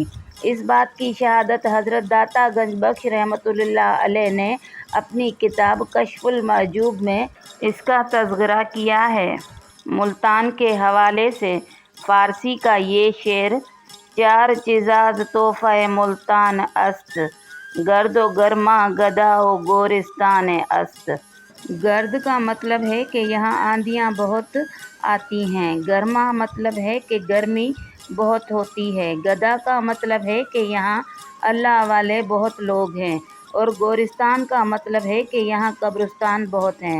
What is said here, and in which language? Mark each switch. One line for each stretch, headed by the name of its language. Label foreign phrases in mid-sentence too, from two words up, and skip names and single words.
Urdu: اس بات کی شہادت حضرت داتا گنج بخش رحمۃ اللہ علیہ نے اپنی کتاب کشف المحجوب میں اس کا تذکرہ کیا ہے۔ ملتان کے حوالے سے فارسی کا یہ شعر:
Persian: چار چیزاز تحفہ ملتان است، گرد و گرما گدا و گورستان است۔
Urdu: گرد کا مطلب ہے کہ یہاں آندھیاں بہت آتی ہیں، گرما مطلب ہے کہ گرمی بہت ہوتی ہے، گدا کا مطلب ہے کہ یہاں اللہ والے بہت لوگ ہیں، اور گورستان کا مطلب ہے کہ یہاں قبرستان بہت ہیں۔